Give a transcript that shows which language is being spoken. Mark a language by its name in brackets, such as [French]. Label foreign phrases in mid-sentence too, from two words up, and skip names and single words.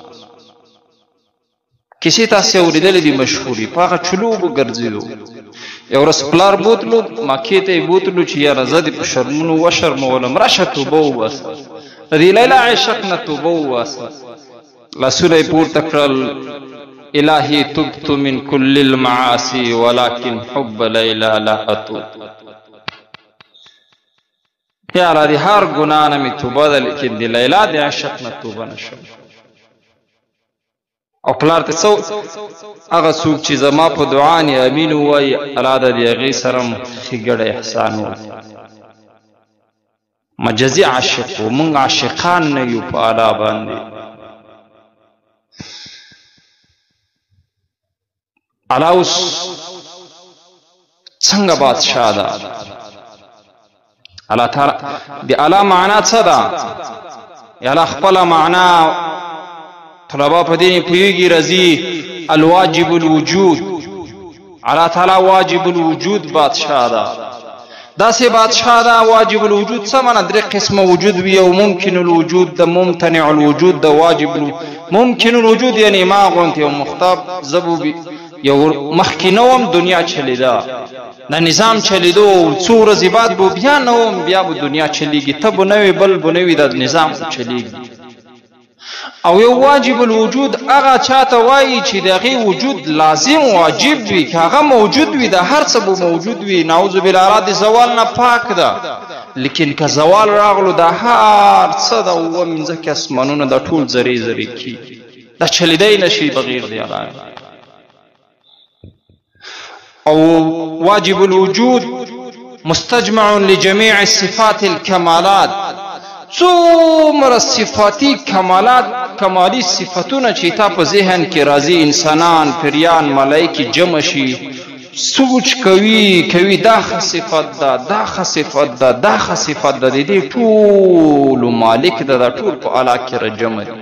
[Pashto] کیسې تاسې اورېدلې دي مشهورې، په هغه چلو به ګرځېدو. یو ورځ پلار بوتلو، مکې ته یې بوتلو چې یاره زه دې په شرمونو وشرمولم، راشه توبه وباسه، د دې لیلا عشق نه توبه وباسه. لاسونه یې پورته کړل، [Arabic] الهي تبت من كل المعاصي ولكن حب لیلا لا اتوب. [Pashto] یا الله د هر ګناه نه مې توبه ده، لیکن د لیلا د عشق نه توبه نشم. او پلار ته څو هغه څوک چې زما په دعا نه امین ووایي، الله د هغې سره هم ښې ګډه احسان وکړي. مجازي عاشق و، موږ عاشقان نه یو په الله باندې. الله اوس څنګه بادشاه ده؟ الله تعالی د الله معنا څه ده؟ الله خپله معنا طلبا په دې پوهېږي، راځي [Arabic] الواجب الوجود. [Pashto] الله تعالی [Arabic] واجب الوجود [Pashto] بادشاه ده. داسې بادشاه ده [Arabic] واجب الوجود [Pashto] څه معنی؟ درې قسمه وجود وي، یو [Arabic] ممکن الوجود [Pashto] ده، [Arabic] ممتنع الوجود [Pashto] ده، واجب [Arabic] ممکن الوجود [Pashto] یعنی ما غونته یو مختاب زبو یو مخکې نه وم، دنیا چلیده، دا نظام چلیدو، څو ورځې بعد به بیا نه وم، بیا به دنیا چلیږي، ته به نه وې، بل به نه وي، دا نظام چلیږي. او یو [Arabic] واجب الوجود [Pashto] هغه چاته وایي چې د هغې وجود لازم واجب وي، که هغه موجود وي د هر څه به موجود وي، [Arabic] نعوذ بالله [Pashto] د زوال نه پاک ده. لیکن که زوال راغلو د هر څه د اوه مینځکې اسمانونه دا ټول ذرې ذرې کېږي، دا چلیدی نه شي بغیر د هغه. [Arabic] او واجب الوجود مستجمع لجميع الصفات الكمالات، [Pashto] څومره صفاتي کمالات، کمالي صفتونه چې تا په ذهن کې راځي، انسانان، پریان، ملایکې جمع شي، سوچ کوي دا ښه صفت ده، دا ښه صفت ده، دا ښه صفت ده، د دې ټولو مالک ده، دا ټول په الله کې را جمع دي.